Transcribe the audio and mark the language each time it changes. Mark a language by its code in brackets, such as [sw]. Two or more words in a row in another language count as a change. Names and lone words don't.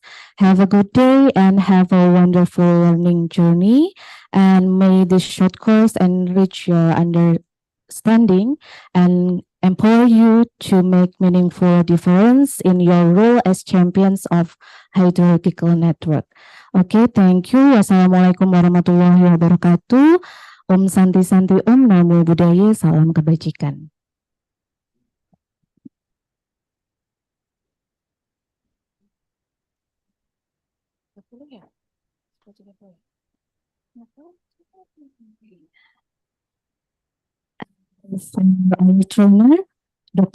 [en] Have a good day and have a wonderful learning journey. And may this short course enrich your understanding and empower you to make meaningful difference in your role as champions of hierarchical network. Okay, thank you. [ar] والسلام عليكم ورحمة الله وبركاته. [sa] ॐ शान्ति शान्ति ॐ [pi] Namo Buddhaya. [id] Salam kebajikan. [en] For our trainer, Dr.